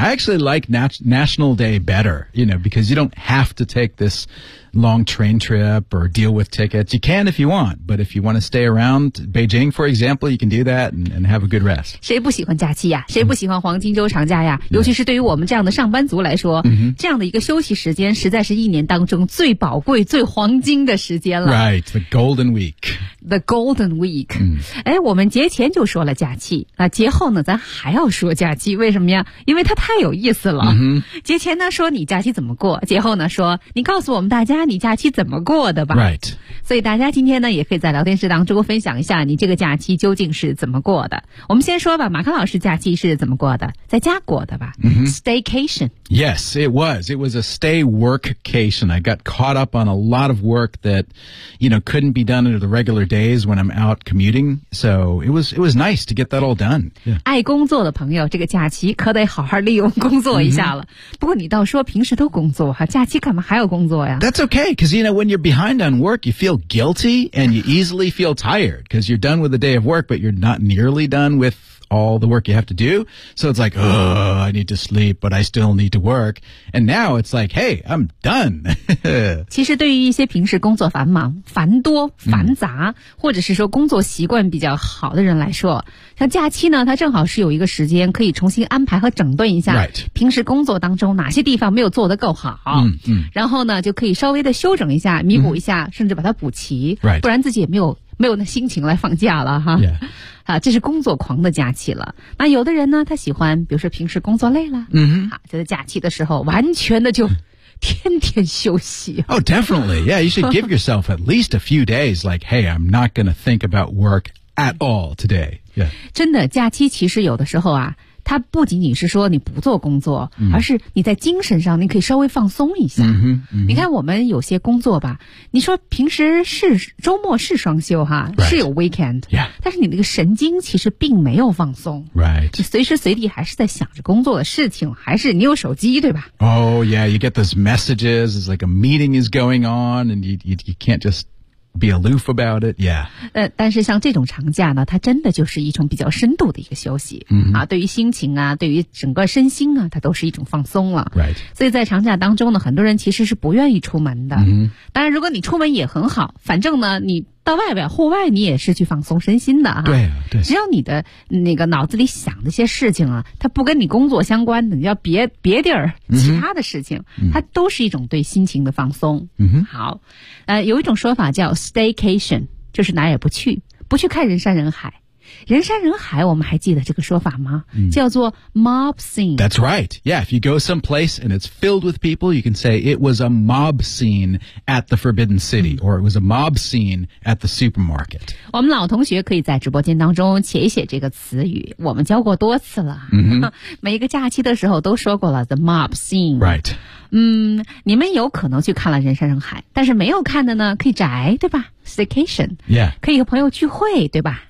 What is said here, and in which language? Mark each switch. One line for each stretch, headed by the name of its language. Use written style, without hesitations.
English: I actually like National Day better, you know, because you don't have to take this long train trip or deal with tickets. You can if you want, but if you want to stay around Beijing, for example, you can do that and have a good rest.
Chinese: 谁不喜欢假期呀、啊、谁不喜欢黄金周长假呀、啊 mm-hmm. 尤其是对于我们这样的上班族来说、 mm-hmm. 这样的一个休息时间实在是一年当中最宝贵最黄金的时间了。
English: Right, the golden week. The golden week.、 Mm-hmm.
Chinese: 哎，我们节前就说了假期，那节后呢咱还要说假期，为什么呀？因为它太有意思了。 Mm-hmm. 节前呢说你假期怎么过，节后呢说你告诉我们大家你假期怎么过的吧。
English: Right.
Chinese: 所以大家今天呢也可以在聊天室当中分享一下你这个假期究竟是怎么过的。我们先说吧，马克老师假期是怎么过的，在家过的吧、 mm-hmm.
English: Staycation. Yes, it was. It was a stay workcation. I got caught up on a lot of work that, you know, couldn't be done under the regular days when I'm out commuting. So it was nice to get that all done.、Yeah.
Chinese: 爱工作的朋友这个假期可得好好利用工作一下了、mm-hmm. 不过你倒说平时都工作哈，假期干嘛还要工作呀？
English: That's okay, because, you know, when you're behind on work, you feel guilty and you easily feel tired because you're done with the day of work, but you're not nearly done with all the work you have to do. So it's like, oh, I need to sleep, but I still need to work. And now it's like, hey, I'm done.
Chinese: 其实对于一些平时工作繁忙、繁多、繁杂、mm. 或者是说工作习惯比较好的人来说，像假期呢，它正好是有一个时间可以重新安排和整顿一下、
English: right.
Chinese: 平时工作当中哪些地方没有做得够好、 mm-hmm. 然后呢就可以稍微的修整一下、弥补一下、mm-hmm. 甚至把它补齐、
English: right.
Chinese: 不然自己也没有那心情来放假了哈。
English: Yeah.
Chinese: 啊，这是工作狂的假期了。那有的人呢他喜欢比如说平时工作累了、 mm-hmm. 啊、就在假期的时候完全的就天天休息。
English: Oh, definitely. Yeah, you should give yourself at least a few days like, hey, I'm not going to think about work at all today. Yeah.
Chinese: 真的假期其实有的时候啊它不仅仅是说你不做工作、 mm-hmm. 而是你在精神上你可以稍微放松一下、 mm-hmm. Mm-hmm. 你看我们有些工作吧，你说平时是周末是双休哈、
English: right.
Chinese: 是有 weekend、
English: yeah.
Chinese: 但是你那个神经其实并没有放松、
English: right.
Chinese: 你随时随地还是在想着工作的事情，还是你有手机对吧。
English: Oh yeah, you get those messages. It's like a meeting is going on and you can't justbe aloof about it, yeah.
Chinese: 但是像这种长假呢它真的就是一种比较深度的一个休息、 mm-hmm. 啊、对于心情啊对于整个身心啊它都是一种放松了。
English: Right.
Chinese: 所以在长假当中呢很多人其实是不愿意出门的。 Mm-hmm. 当然如果你出门也很好，反正呢你到外边户外你也是去放松身心的啊。对啊，对。只要你的那个脑子里想的一些事情啊它不跟你工作相关的，你要别地儿其他的事情、 mm-hmm. 它都是一种对心情的放松。嗯、mm-hmm. 好。有一种说法叫 staycation, 就是哪也不去，不去看人山人海。人山人海，我们还记得这个说法吗？叫做 mob scene.
English: That's right. Yeah, if you go someplace and it's filled with people, you can say it was a mob scene at the Forbidden City, or it was a mob scene at the supermarket.
Chinese: 我们老同学可以在直播间当中写一写这个词语，我们教过多次了。每一个假期的时候都说过了 the mob scene.
English: Right.
Chinese: 你们有可能去看了人山人海，但是没有看的呢可以宅，对吧？
English: Staycation. Yeah.
Chinese: 可以和朋友聚会，对吧？